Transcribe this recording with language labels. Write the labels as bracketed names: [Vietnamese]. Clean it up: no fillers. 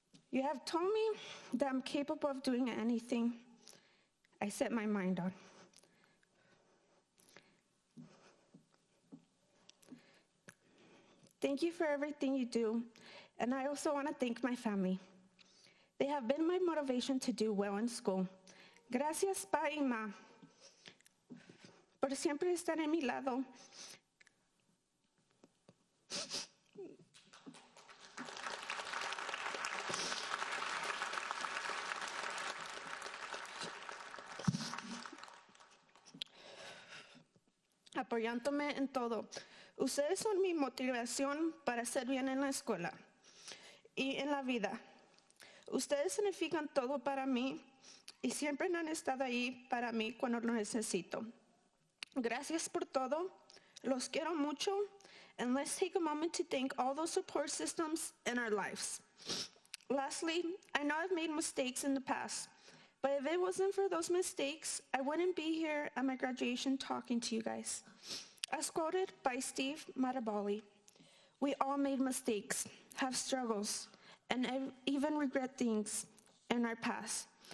[English] You have told me that I'm capable of doing anything I set my mind on. Thank you for everything you do, and I also want to thank my family. They have been my motivation to do well in school. [Spanish] Gracias, Pa y Ma, por siempre estar en mi lado. Apoyándome en todo. Ustedes son mi motivación para hacer bien en la escuela y en la vida. Ustedes significan todo para mí y siempre han estado ahí para mí cuando lo necesito. Gracias por todo. Los quiero mucho. [English] And let's take a moment to thank all those support systems in our lives. Lastly, I know I've made mistakes in the past, but if it wasn't for those mistakes, I wouldn't be here at my graduation talking to you guys. As quoted by Steve Maraboli, we all made mistakes, have struggles, and even regret things in our past.